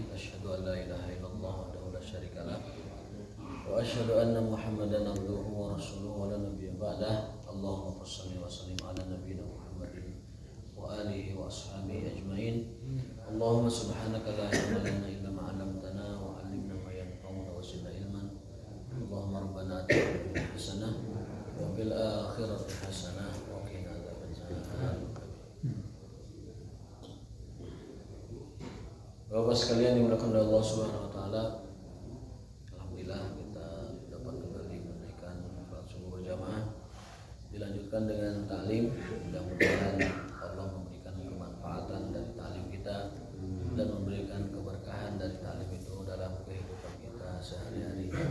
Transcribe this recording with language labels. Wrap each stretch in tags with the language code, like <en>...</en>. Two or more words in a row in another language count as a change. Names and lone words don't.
<ar>أشهد أن لا إله إلا الله وحده لا شريك له وأشهد أن محمدا عبده ورسوله ولا نبي بعده. اللهم صل وسلم على نبينا محمد وعلى آله وأصحابه أجمعين. اللهم سبحانك لا علم لنا إلا ما علمتنا وعلمنا ما ينفعنا وزدنا علما. اللهم ربنا آتنا في الدنيا حسنة وفي الآخرة حسنة وقنا عذاب النار.</ar> <id>Bapak sekalian dimuliakan oleh Allah</id> <ar>سبحانه وتعالى.</ar> <id>Alhamdulillah kita dapat kembali menaikkan salat subuh berjamaah. Dilanjutkan dengan taklim. Mudah-mudahan Allah memberikan kemanfaatan dari taklim kita dan memberikan keberkahan dari taklim itu dalam kehidupan kita sehari-hari.</id>